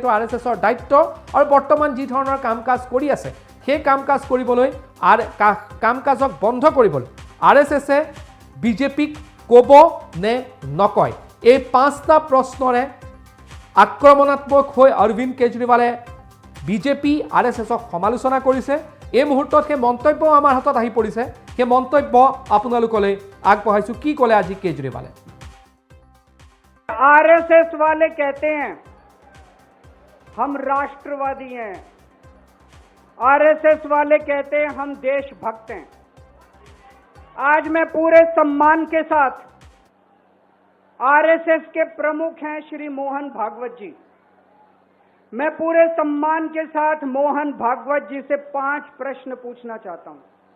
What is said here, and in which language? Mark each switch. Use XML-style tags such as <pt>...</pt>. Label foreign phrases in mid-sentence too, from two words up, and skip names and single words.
<as>আৰএছএছৰ দায়িত্ব আৰু বৰ্তমান যি ধৰণৰ কাম কাজ কৰি আছে সেই কাম কাজ কৰিবলৈ কাম কাজক বন্ধ কৰিবলৈ আৰএছএছে বিজেপিক ক'ব নে নকয় এই পাঁচটা প্ৰশ্নৰে আক্ৰমণাত্মক হৈ অৰবিন্দ কেজৰিৱালে বিজেপি আৰএছএছক সমালোচনা কৰিছে এই মুহূৰ্তত সেই মন্তব্য আমাৰ হাতত আহি পৰিছে সেই মন্তব্য আপোনালোকলৈ আগবঢ়াইছো কি ক'লে আজি কেজৰিৱালে</as> <hi>आरएसएस वाले कहते हैं हम राष्ट्रवादी हैं आरएसएस वाले कहते हैं हम देशभक्त हैं आज मैं पूरे सम्मान के साथ आरएसएस के प्रमुख हैं श्री मोहन भागवत जी मैं पूरे सम्मान के साथ मोहन भागवत जी से 5 प्रश्न पूछना चाहता हूं</hi>